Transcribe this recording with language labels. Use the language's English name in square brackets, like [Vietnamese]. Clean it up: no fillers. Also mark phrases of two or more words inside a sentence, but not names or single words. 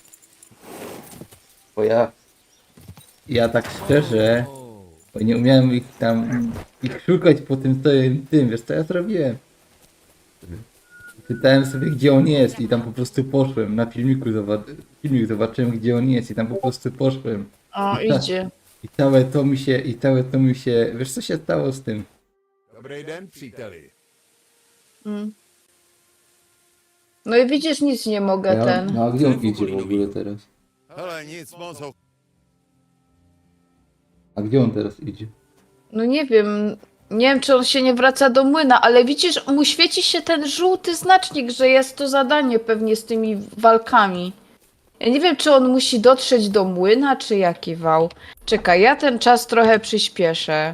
[Polish] Bo ja tak szczerze, bo nie umiałem ich szukać po tym tym, wiesz co ja zrobiłem? Pytałem sobie gdzie on jest i tam po prostu poszłem, na filmik zobaczyłem gdzie on jest i tam po prostu poszłem. O, idzie. I całe to mi się, wiesz co się stało z tym? [Czech] Dobrý den, příteli. [Polish] No i widzisz, nic nie mogę No a gdzie on idzie w ogóle teraz? [Czech] Hele, nic moc ho... [Polish] A gdzie on teraz idzie? No nie wiem, czy on się nie wraca do młyna, ale widzisz, mu świeci się ten żółty znacznik, że jest to zadanie pewnie z tymi walkami. Ja nie wiem, czy on musi dotrzeć do młyna, czy jaki wał. Czekaj, ja ten czas trochę przyspieszę.